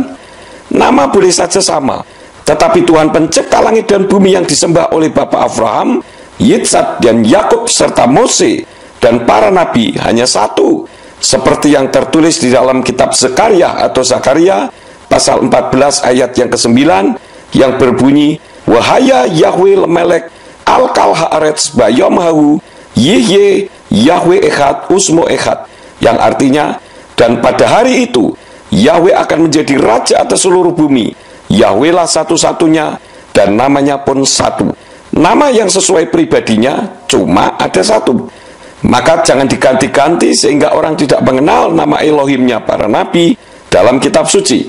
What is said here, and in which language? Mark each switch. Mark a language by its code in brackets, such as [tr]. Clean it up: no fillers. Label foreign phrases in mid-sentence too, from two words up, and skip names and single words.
[id] Nama boleh saja sama, tetapi Tuhan pencipta langit dan bumi yang disembah oleh Bapak Abraham, Yitzhak dan Yakub serta Mose dan para nabi hanya satu, seperti yang tertulis di dalam kitab Zakaria atau Zakaria pasal 14 ayat yang ke-9 yang berbunyi, [he] והיה יהוה למלך על כל הארץ ביום ההוא יהיה יהוה אחד ושמו אחד, [id] yang artinya, dan pada hari itu Yahweh akan menjadi raja atas seluruh bumi. Yahweh lah satu-satunya dan namanya pun satu. Nama yang sesuai pribadinya cuma ada satu. Maka jangan diganti-ganti sehingga orang tidak mengenal nama Elohimnya para nabi dalam kitab suci.